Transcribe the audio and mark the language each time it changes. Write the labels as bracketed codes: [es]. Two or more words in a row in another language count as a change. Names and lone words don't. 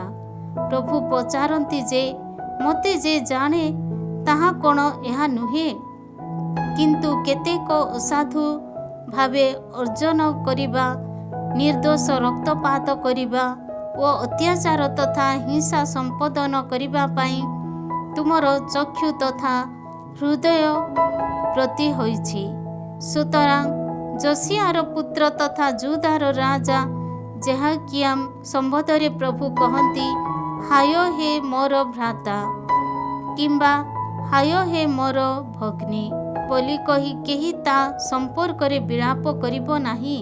[or] ପ୍ରଭୁ ପଚାରନ୍ତି ଯେ ମତେ ଯେ ଜାଣେ ତାହା କଣ ଏହା ନୁହେଁ, କିନ୍ତୁ କେତେକ ଅସାଧୁ ଭାବେ ଅର୍ଜନ କରିବା, ନିର୍ଦ୍ଦୋଷ ରକ୍ତପାତ କରିବା ଓ ଅତ୍ୟାଚାର ତଥା ହିଂସା ସମ୍ପାଦନ କରିବା ପାଇଁ ତୁମର ଚକ୍ଷୁ ତଥା ହୃଦୟ ପ୍ରତି ହୋଇଛି। ସୁତରାଂ ଯୋସିଆର ପୁତ୍ର ତଥା ଜୁଦାର ରାଜା ଯେହୋୟାକିମ୍ ସମ୍ବନ୍ଧରେ ପ୍ରଭୁ କହନ୍ତି, ହାୟ ହେ ମୋର ଭ୍ରାତା, କିମ୍ବା ହାୟ ହେ ମୋର ଭଗ୍ନୀ ବୋଲି କହି କେହି ତା ସମ୍ପର୍କରେ ବିଳାପ କରିବ ନାହିଁ।